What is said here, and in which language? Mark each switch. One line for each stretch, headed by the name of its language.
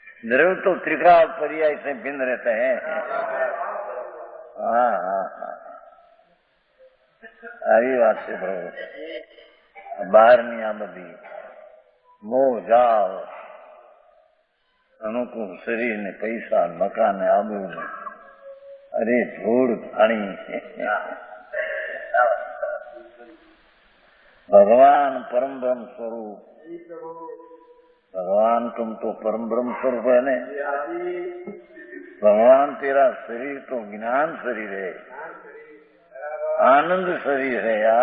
Hindi: द्रव्य तो त्रिकाल पर्याय से भिन्न रहते हैं।
Gujarati: हाँ हाँ हाँ, આવી વાત છે પ્રભુ। બહારની આ બધી મોહ જાળ, અનુકૂળ શરીર ને પૈસા મકાન ને આબુ ને, અરે ધૂળ પાણી।
Hindi: भगवान परम ब्रह्म स्वरूप, भगवान तुम तो परम ब्रह्म स्वरूप है ने। भगवान तेरा शरीर तो ज्ञान शरीर है, आनंद शरीर है।